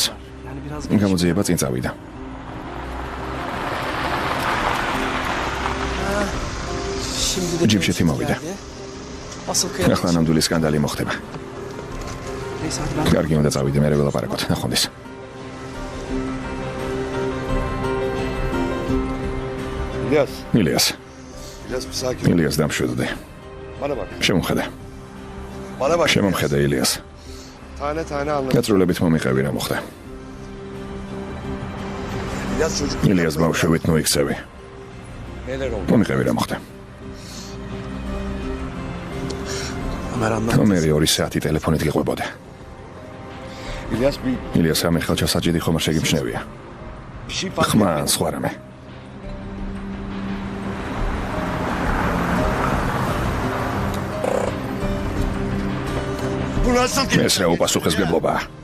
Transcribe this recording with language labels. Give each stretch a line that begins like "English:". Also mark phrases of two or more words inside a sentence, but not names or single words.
Georgian: გამოძიება წინ წავიდა. ჯიბშეთი მოვიდა. ახლა ნამდვილი სკანდალი მოხდება. კარგი, უნდა წავიდე, მე ველაპარაკოთ, ნახვამდის. İlyas. ილიას,
Turkish: İlyas bir sakin ol.
Georgian: ილიას დამშვიდდი.
Turkish: Bana bak.
Georgian: შემომხედე.
Turkish: Bana bak.
Georgian: შემომხედე ილიას.
Turkish: Tane tane anlat.
Georgian: გაწრულებით მომიყევი რა მოხდა.
Turkish: İlyas çocuk.
Georgian: ილიას ბავშვებით მოიქცევი.
Turkish: Neler oldu?
Georgian: მომიყევი რა მოხდა.
Turkish: Ömer anlat.
Georgian: მომერი 2 საათი ტელეფონით გიყვებოდა.
Turkish: İlyas bir
Georgian: ილიას ამე ხელჩასაჭიდი ხომ არ შეგიმჩნევია. ხმა ან სხვა რამე. ეს რა უპასუხისმგებლობაა?